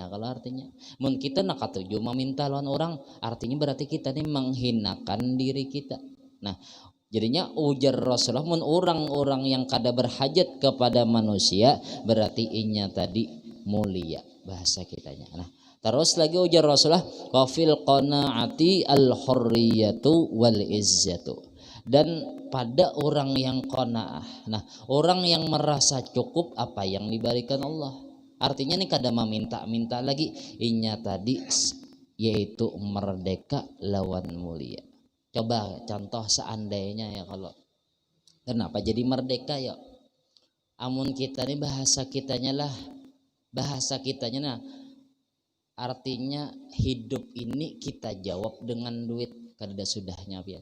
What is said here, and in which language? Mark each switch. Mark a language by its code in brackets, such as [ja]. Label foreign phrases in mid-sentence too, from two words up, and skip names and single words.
[bjn] Kalau artinya mun kita nak katuju meminta lawan orang, artinya berarti kita nih menghinakan diri kita. Nah, jadinya ujar Rasulullah, mun orang-orang yang kada berhajat kepada manusia berarti inya tadi mulia, bahasa kitanya. Nah, terus lagi ujar Rasulullah, [ar] wa fil qanaati al hurriyatu wal izzatu. [id] Dan pada orang yang qanaah, nah orang yang merasa cukup apa yang diberikan Allah, [bjn] artinya nih kada meminta-minta lagi, inya tadi yaitu merdeka lawan mulia. Coba contoh seandainya ya, kalau kenapa jadi merdeka ya, amun kita nih bahasa kitanya nah artinya hidup ini kita jawab dengan duit, kada sudahnya biar.